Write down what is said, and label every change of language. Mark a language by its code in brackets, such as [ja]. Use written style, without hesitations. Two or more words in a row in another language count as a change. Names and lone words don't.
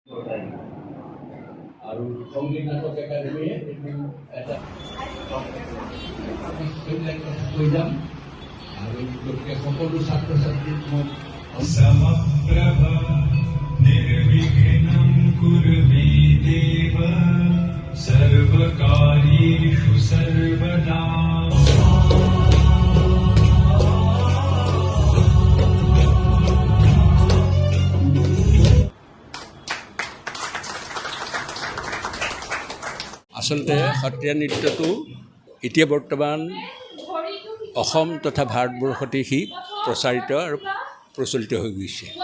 [as] আৰু সংগীত নাটক একাডেমীয়ে এটা কৈ যাম আৰু গতিকে সকলো ছাত্ৰ ছাত্ৰীক মই [sa] समप्रभा निर्विघ्नं कुरु मे देव सर्वकार्येषु सर्वदा [as] আচলতে সত্ৰীয়া নৃত্যটো এতিয়া বৰ্তমান অসম তথা ভাৰতবৰ্ষতে সি প্ৰচাৰিত আৰু প্ৰচলিত হৈ গৈছে